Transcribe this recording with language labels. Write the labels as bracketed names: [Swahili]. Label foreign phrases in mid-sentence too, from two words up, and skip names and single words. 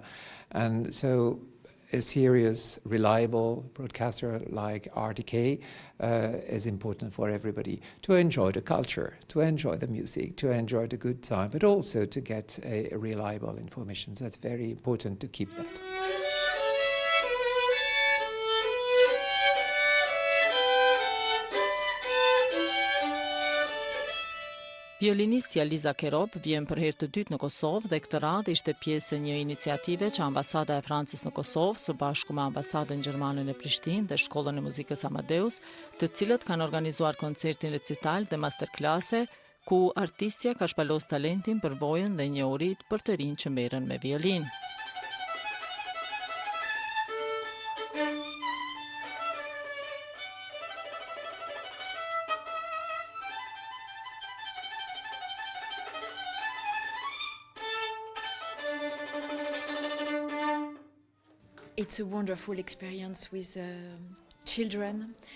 [English] And so a serious, reliable broadcaster like RTK is important for everybody to enjoy the culture, to enjoy the music, to enjoy the good time, but also to get a reliable information. So that's very important to keep that. [Albanian] Violinistja Liza Kerop vjen për herë të dytë në Kosovë dhe këtë radhë ishte pjesë e një iniciative që Ambasada e Francës në Kosovë së bashku me Ambasadën Gjermane në Prishtinë dhe Shkollën e Muzikës Amadeus, të cilët kanë organizuar koncertin recital dhe masterklase, ku artistja ka shpalos talentin, përvojën dhe njohurit për të rinj që merren me violinë. [English] It's a wonderful experience with children.